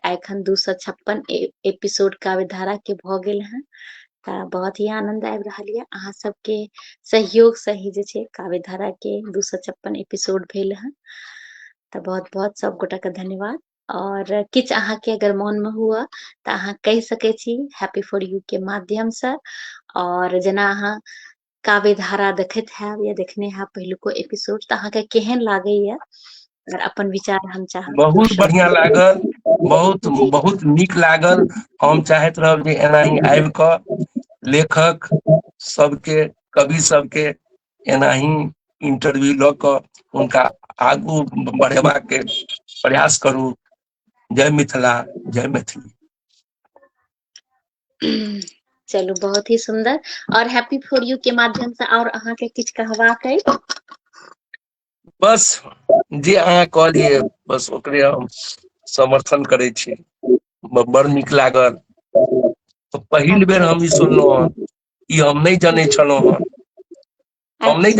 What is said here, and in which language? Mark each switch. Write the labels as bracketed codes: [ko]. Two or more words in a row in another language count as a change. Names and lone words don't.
[mai] आ एखन 256 एपिसोड काव्य धारा के भ गेल हँ। तऽ बहुत ही आनंद आबि रहल ये, अहाँ सबके सहयोग से ही जे छै काव्य धारा के 256 एपिसोड भेल हँ। तऽ बहुत बहुत सब गोटा के धन्यवाद। और किछ अहाँ के अगर मन में हुआ तऽ अहाँ कहि सकै छी हैप्पी फॉर यू के माध्यम से। और जेना अहाँ काव्य धारा देखैत हैब या देखने हैब पहिलुको एपिसोड, तऽ अहाँके केहन लागैया, अगर अपन विचार हम चाहब तो बहुत बढ़िया लागल, बहुत जी बहुत नीक लागल। हम चाहैत रहब जे एनाही आबि कऽ लेखक सबके, कवि सबके एनाही इंटरव्यू लऽ कऽ हुनका आगू बढ़ेबाक के प्रयास करू। जय मिथिला, जय मैथिली। चलू बहुत ही सुंदर। और हैप्पी फॉर यू के माध्यम से और अहाँ के किछ कहबाक अछि? बस जे अहाँ कहलिए बस ओकरे हम समर्थन करै छी। बड़ नीक लागल। पहिल बेर अच्छा हम ई सुनलहुँ हँ, ई हम नहि जनै छलहुँ हँ, हम नहि